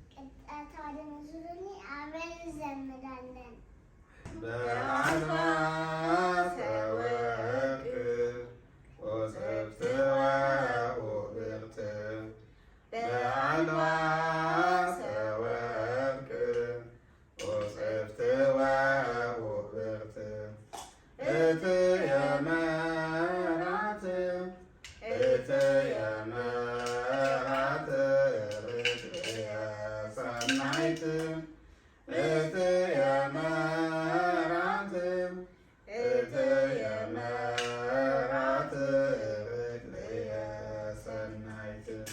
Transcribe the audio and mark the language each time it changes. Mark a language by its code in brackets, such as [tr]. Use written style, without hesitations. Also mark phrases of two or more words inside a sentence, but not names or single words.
[am] አብረን እንዘምራለን። [gez] በአልባሰ ወርቅ ወጽብጽ ወውብርት በአልባሰ ወርቅ ወጽብጽ ወውብርት እትየ መራት እትየ መራት ርትየ ሰናይት እትየ መራት እትየ መራት ርትየ ሰናይት